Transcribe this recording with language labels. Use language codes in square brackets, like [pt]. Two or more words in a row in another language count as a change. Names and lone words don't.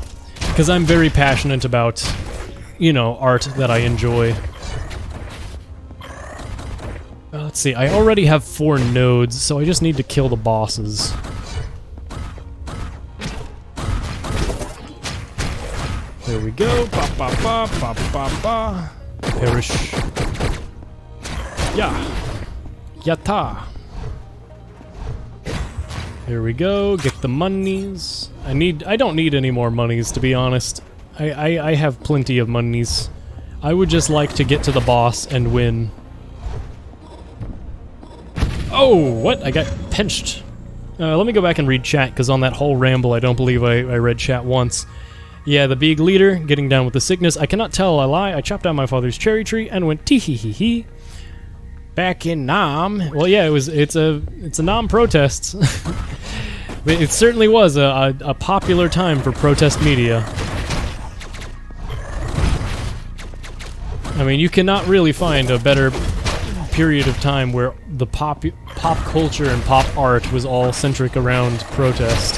[en] Because I'm very passionate about, art that I enjoy. Let's see, I already have 4 nodes, so I just need to kill the bosses. There we go. Ba ba ba ba ba ba. Perish. Yeah. Yatta. Here we go. Get the monies. I don't need any more monies, to be honest. I have plenty of monies. I would just like to get to the boss and win. Oh, what? I got pinched. Let me go back and read chat, because on that whole ramble, I don't believe I read chat once. Yeah, the big leader, getting down with the sickness. I cannot tell a lie. I chopped down my father's cherry tree and went tee-hee-hee-hee. Back in Nam. Well, yeah, it's a Nam protest. It certainly was a popular time for protest media. I mean, you cannot really find a better period of time where the pop culture and pop art was all centric around protest.